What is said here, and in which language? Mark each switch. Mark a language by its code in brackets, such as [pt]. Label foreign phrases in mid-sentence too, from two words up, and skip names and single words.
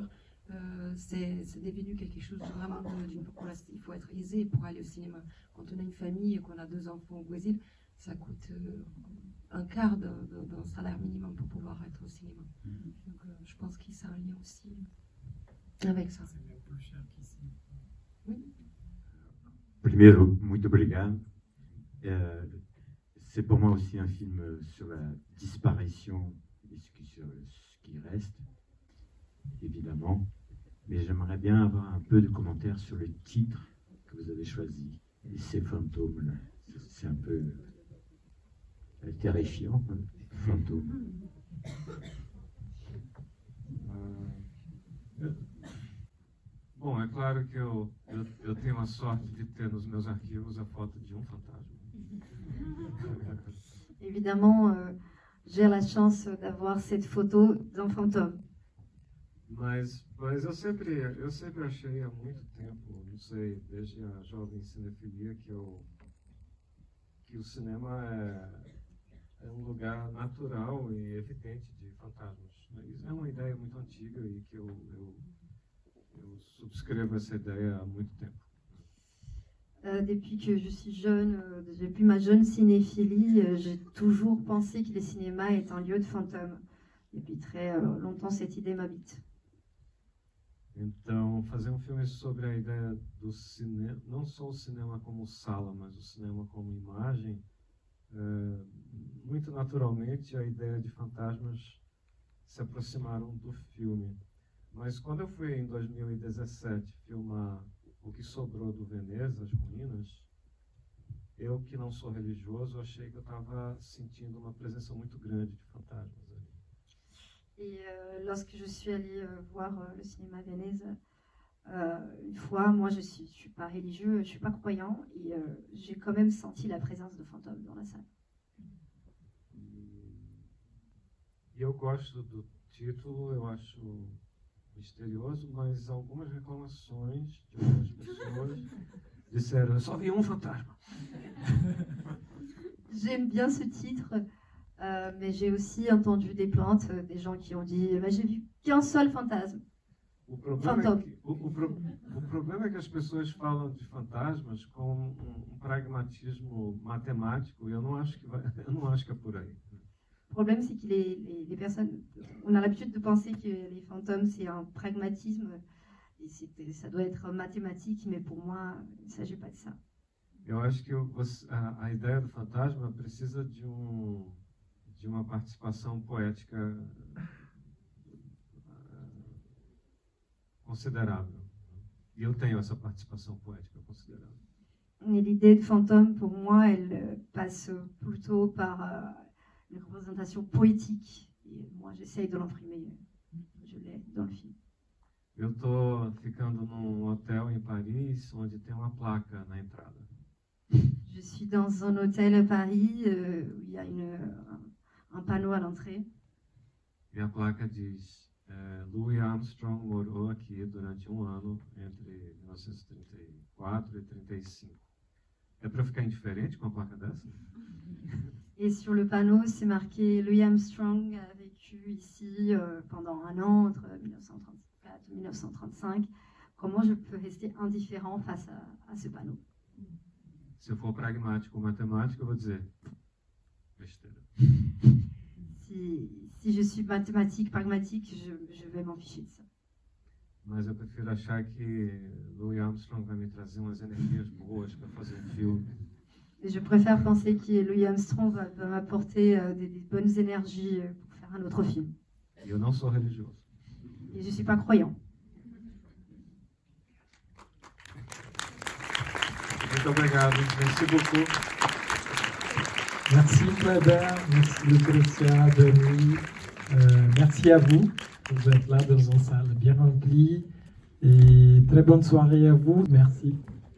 [fr] C'est devenu quelque chose vraiment d'une population. Il faut être aisé pour aller au cinéma. Quand on a une famille et qu'on a 2 enfants au Brésil, ça coûte un quart d'un salaire minimum pour pouvoir être au cinéma. Donc je pense qu'il y a un lien aussi avec ça. C'est plus cher qu'ici. Oui. [pt] Primeiro, muito obrigado. [fr] C'est pour moi aussi un film sur la disparition et sur ce qui reste, évidemment. Mais j'aimerais bien avoir un peu de commentaires sur le titre que vous avez choisi. Et ces fantômes-là. C'est un peu terrifiant, hein, fantôme. [pt] Bom, é claro que eu tenho a sorte de ter nos meus arquivos a foto de fantasma. [fr] Évidemment, j'ai la chance d'avoir cette photo d'un fantôme. [pt] Mas eu sempre achei há muito tempo, não sei, desde a jovem cinefilia, que o cinema é um lugar natural e evidente de fantasmas. Isso é uma ideia muito antiga e que eu subscrevo essa ideia há muito tempo. [fr] Depuis que je suis jeune, depuis ma jeune cinéphilie, j'ai toujours pensé que le cinéma est un lieu de fantômes. Depuis très longtemps, cette idée m'habite. [pt] Então, fazer um filme sobre a ideia do cinema, não só o cinema como sala, mas o cinema como imagem, muito naturalmente a ideia de fantasmas se aproximaram do filme. Mas quando eu fui em 2017 filmar O que Sobrou do Veneza, as ruínas, eu que não sou religioso, achei que eu estava sentindo uma presença muito grande de fantasmas ali. [fr] Et lorsque je suis allée voir le cinéma Venise, une fois, moi je suis pas religieux, je suis pas croyant, et j'ai quand même senti la présence de fantômes dans la salle. [pt] E eu gosto do título, eu acho misterioso, mas algumas reclamações de algumas pessoas disseram: eu só vi um fantasma. [fr] J'aime bien ce titre, mais j'ai aussi entendu des plaintes, des gens qui ont dit j'ai vu qu'un seul fantasme. [pt] O problema é que as pessoas falam de fantasmas com um pragmatismo matemático, e eu não acho que é por aí. [fr] Le problème, c'est que les personnes, on a l'habitude de penser que les fantômes, c'est un pragmatisme, et ça doit être mathématique, mais pour moi, il ne s'agit pas de ça. [pt] Eu acho que a ideia do fantasma precisa de uma participação poética considérável. E eu tenho essa participação poética considérável. [fr] Et l'idée de fantôme, pour moi, elle passe plutôt par une représentation poétique. Et moi, j'essaye de l'imprimer. Je l'ai dans le film. [pt] Eu estou ficando num hotel em Paris, onde tem uma placa na entrada. [fr] Je suis dans un hôtel à Paris où il y a un panneau à l'entrée. [pt] E a placa diz: Louis Armstrong morou aqui durante um ano entre 1934 e 1935. É para ficar indiferente com a placa dessa? [fr] Et sur le panneau, c'est marqué Louis Armstrong a vécu ici pendant un an entre 1934 et 1935. Comment je peux rester indifférent face à ce panneau? [pt] Se eu for pragmático ou matemático, eu vou dizer besteira. [fr] Si je suis mathématique, pragmatique, je vais m'en ficher de ça. [pt] Mas eu prefiro achar que Louis Armstrong vai me trazer umas energias boas para fazer um filme. [fr] Et je préfère penser que Louis Armstrong va m'apporter des bonnes énergies pour faire un autre film. [pt] E eu não sou religioso. [fr] Et je ne suis pas croyant. [pt] Muito obrigado. [fr] Merci beaucoup. Merci Kleber, merci Lucretia, Denis. Merci à vous. Vous êtes là dans une salle bien remplie. Et très bonne soirée à vous. Merci.